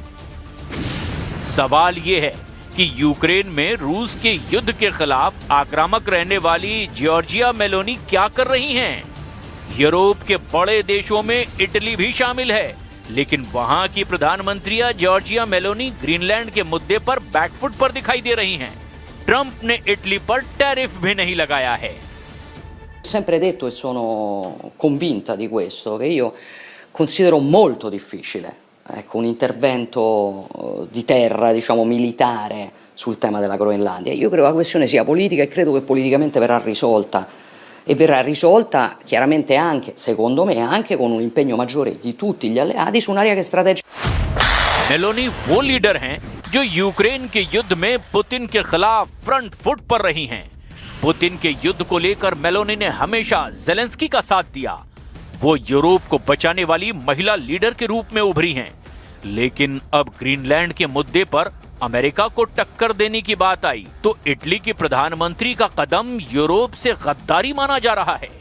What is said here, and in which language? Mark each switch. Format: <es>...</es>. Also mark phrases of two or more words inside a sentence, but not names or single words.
<hi>सवाल ये है कि यूक्रेन में रूस के युद्ध के खिलाफ आक्रामक रहने वाली जॉर्जिया मेलोनी क्या कर रही हैं? यूरोप के बड़े देशों में इटली भी शामिल है, लेकिन वहां की प्रधानमंत्री जॉर्जिया मेलोनी ग्रीनलैंड के मुद्दे पर बैकफुट पर दिखाई दे रही हैं। ट्रंप ने इटली पर टैरिफ भी नहीं लगाया है।</hi> <it>Sempre detto e sono convinta di questo, che io considero molto difficile, ecco, un intervento di terra, diciamo, militare sul tema della Groenlandia. Io credo che la questione sia politica e credo che politicamente verrà risolta. E verrà risolta chiaramente anche, secondo me, anche con un impegno maggiore di tutti gli alleati su un'area che è strategica.</it> <hi>मेलोनी वो लीडर हैं जो यूक्रेन के युद्ध में पुतिन के खिलाफ</hi> <en>front foot</en> <hi>पर रही हैं। पुतिन के युद्ध को लेकर मेलोनी ने हमेशा जेलेंस्की का साथ दिया। वो यूरोप को बचाने वाली महिला लीडर के रूप में उभरी हैं। लेकिन अब ग्रीनलैंड के मुद्दे पर अमेरिका को टक्कर देने की बात आई तो इटली के प्रधानमंत्री का कदम यूरोप से गद्दारी माना जा रहा है।</hi>